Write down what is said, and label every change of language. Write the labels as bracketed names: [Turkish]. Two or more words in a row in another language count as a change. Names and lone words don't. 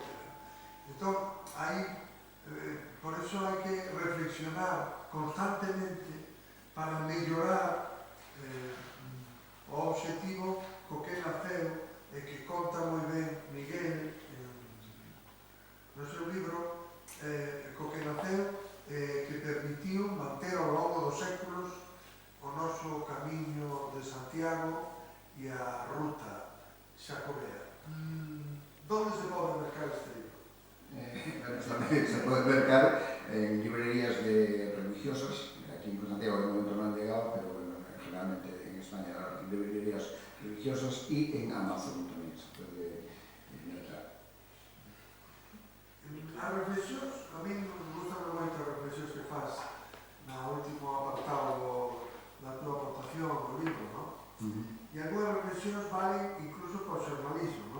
[Galician] Entón, por eso hai que reflexionar constantemente para mellorar o obxectivo co que naceu e que conta moi ben Miguel no seu libro, co que naceu que permitiu manter ao longo dos séculos o noso camiño de Santiago e a ruta xacobea. Donde se pode mercar este libro? Se pode mercar en librerías religiosas, [Spanish] aquí en Santiago de momento non han llegado, pero bueno, generalmente en España las librerías religiosas y en Amazon [Galician] tamén se pode mercar. As reflexións, [Spanish] a mí me gustan [Galician] moito as reflexións que faz na último apartado da tua aportación do libro, non? E algunhas reflexións valen incluso para o xornalismo, non?